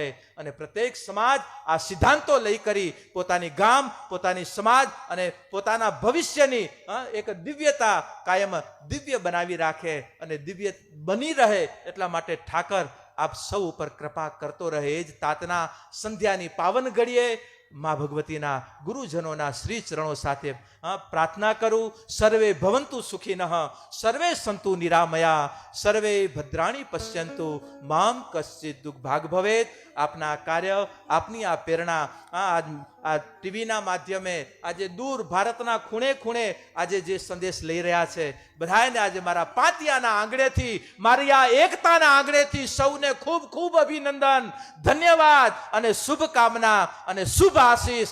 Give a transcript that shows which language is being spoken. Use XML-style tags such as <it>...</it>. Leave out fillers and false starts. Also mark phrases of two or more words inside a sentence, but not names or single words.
<gu>અને પ્રત્યેક સમાજ આ સિદ્ધાંતો લઈ કરી પોતાની ગામ, પોતાની સમાજ અને પોતાના ભવિષ્યની એક દિવ્યતા કાયમ દિવ્ય બનાવી રાખે અને દિવ્ય બની રહે. એટલા માટે ઠાકર આપ સૌ ઉપર કૃપા કરતો રહે. એ જ તાતના સંધ્યાની પાવન ઘડીએ મા ભગવતીના ગુરુજનોના શ્રી ચરણો સાથે પ્રાર્થના કરું.</gu> <sa>સર્વે ભવંતુ સુખિનઃ, સર્વે સંતુ નિરામયા, સર્વે ભદ્રાણી પશ્યંતુ, મામ કશ્ચિત દુઃખ ભાગ ભવેત.</sa> <gu>આપના કાર્ય, આપની આ પ્રેરણા આ ટીવીના માધ્યમે આજે દૂર ભારતના ખૂણે ખૂણે આજે જે સંદેશ લઈ રહ્યા છે બધાને આજે મારા પાટિયાના આંગણેથી, મારી આ એકતાના આંગણેથી સૌને ખૂબ ખૂબ અભિનંદન, ધન્યવાદ અને શુભકામના અને શુભ આશીષ.</gu>